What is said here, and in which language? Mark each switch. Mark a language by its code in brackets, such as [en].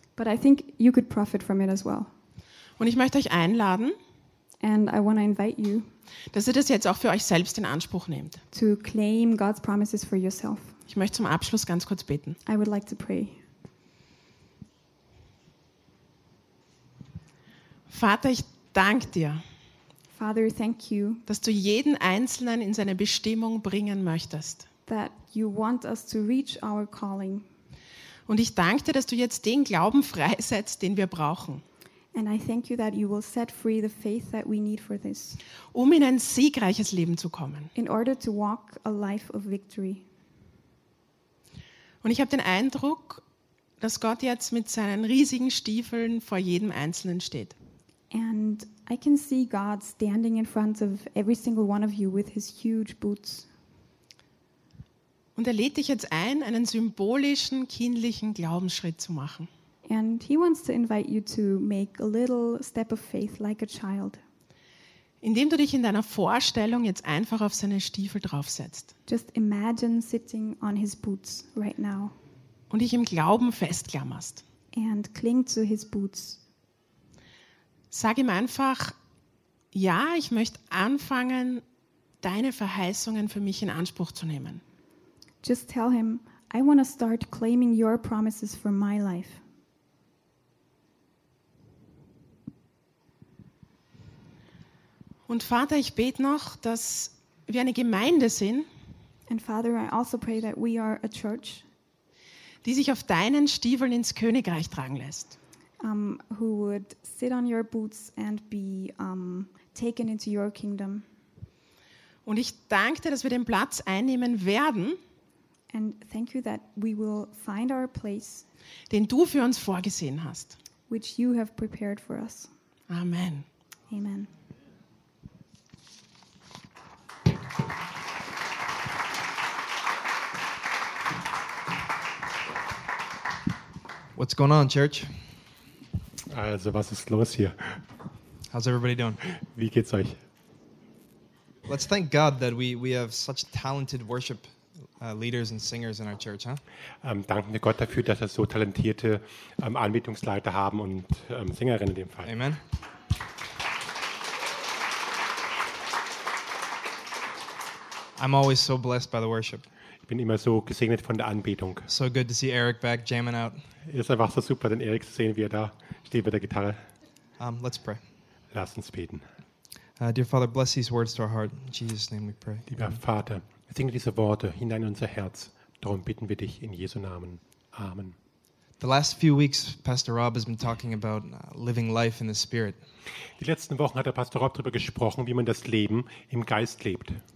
[en] But I think you could profit from it as well. [de] Und ich möchte euch einladen, [en] and I want to invite you, [de] dass ihr das jetzt auch für euch selbst in Anspruch nehmt. [en] To claim God's promises for yourself. [de] Ich möchte zum Abschluss ganz kurz beten. [en] I would like to pray. [de] Vater, ich danke dir, [en] Father, thank you, [de] dass du jeden Einzelnen in seine Bestimmung bringen möchtest. [en] That you want us to reach our calling. [de] Und ich danke dir, dass du jetzt den Glauben freisetzt, den wir brauchen. [en] And I thank you that you will set free the faith that we need for this. [de] Um in ein siegreiches Leben zu kommen. [en] In order to walk a life of victory. [de] Und ich habe den Eindruck, dass Gott jetzt mit seinen riesigen Stiefeln vor jedem Einzelnen steht. [en] And I can see God standing in front of every single one of you with his huge boots. [de] Und er lädt dich jetzt ein, einen symbolischen, kindlichen Glaubensschritt zu machen. [en] And he wants to invite you to make a little step of faith like a child. [de] Indem du dich in deiner Vorstellung jetzt einfach auf seine Stiefel draufsetzt. [en] Just imagine sitting on his boots right now. [de] Und dich im Glauben festklammerst. [en] And cling to his boots. [de] Sag ihm einfach, ja, ich möchte anfangen, deine Verheißungen für mich in Anspruch zu nehmen. [en] Just tell him, I want to start claiming your promises for my life. [de] Und Vater, ich bete noch, dass wir eine Gemeinde sind, [en] and Father, I also pray that we are a church, [de] die sich auf deinen Stiefeln ins Königreich tragen lässt. [en] Who would sit on your boots and be taken into your kingdom. [de] Und ich danke dir, dass wir den Platz einnehmen werden, [en] And thank you that we will find our place, [de] den du für uns vorgesehen hast. [en] Which you have prepared for us. Amen. Amen. What's going on, church? [de] Also, was ist los hier? [en] How's everybody doing? [de] Wie geht's euch? [en] Let's thank God that we have such talented worship leaders and singers in our church, huh? [de] Danken wir Gott dafür, dass wir so talentierte Anbetungsleiter haben und Sängerinnen in dem Fall. Amen. [en] I'm always so blessed by the worship. [de] Ich bin immer so gesegnet von der Anbetung. [en] So good to see Eric back jamming out. [de] Es ist einfach so super, den Eric zu sehen, wie er da steht mit der Gitarre. [en] Let's pray. [de] Lass uns beten. [en] Dear Father, bless these words to our heart. In Jesus' name we pray. [de] Lieber Vater, singe diese Worte hinein in unser Herz. Darum bitten wir dich in Jesu Namen. Amen. [en] The last few weeks, Pastor Rob has been talking about living life in the Spirit. [de] Die letzten Wochen hat der Pastor Rob darüber gesprochen, wie man das Leben im Geist lebt.